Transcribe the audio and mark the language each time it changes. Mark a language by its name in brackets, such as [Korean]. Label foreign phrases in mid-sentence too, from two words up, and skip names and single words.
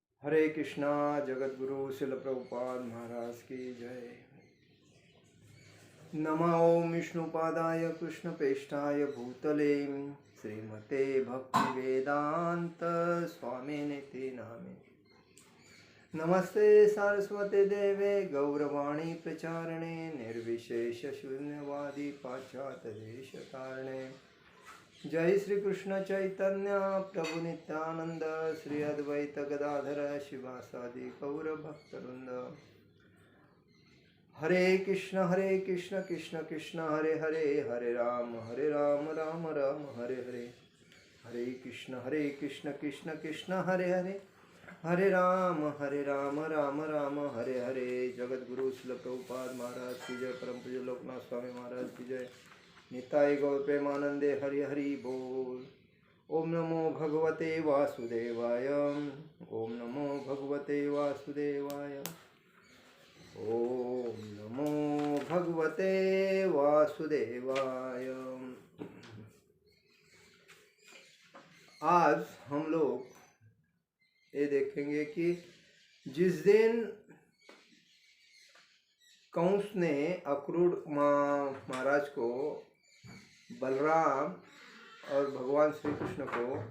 [Hindi] हरे कृष्णा। जगत गुरु शिल प्रभुपाद महाराज की जय। [Sanskrit] नमो ओम विष्णुपादाय कृष्णपेष्ठाय भूतले श्रीमते भक्ति वेदांत स्वामिनिति नामे। नमस्ते सारस्वते देवे गौरवाणी प्रचारणे निर्विशेष शून्यवादी पाश्चात्य देश कारणे। जय श्री कृष्ण चैतन्य प्रभु नित्यानंद श्री अद्वैत गदाधर शिवासादि गौर भक्तवृंद। हरे कृष्ण कृष्ण कृष्ण हरे हरे, हरे राम राम राम हरे हरे। हरे कृष्ण कृष्ण कृष्ण हरे हरे, हरे राम राम राम हरे हरे। [Hindi] जगत गुरु श्रील प्रभुपाद महाराज की जय। परम पूज्य लोकनाथ स्वामी महाराज की जय। [Bangla] নিতায় গৌর প্রেমানন্দে হরি হরি বোল। [Sanskrit] ओम नमो भगवते वासुदेवाय, ओम नमो भगवते वासुदेवाय, ओम नमो भगवते वासुदेवाय। [Hindi] आज हम लोग ये देखेंगे कि जिस दिन कंस ने अक्रूर महाराज को बलराम और भगवान श्री कृष्ण को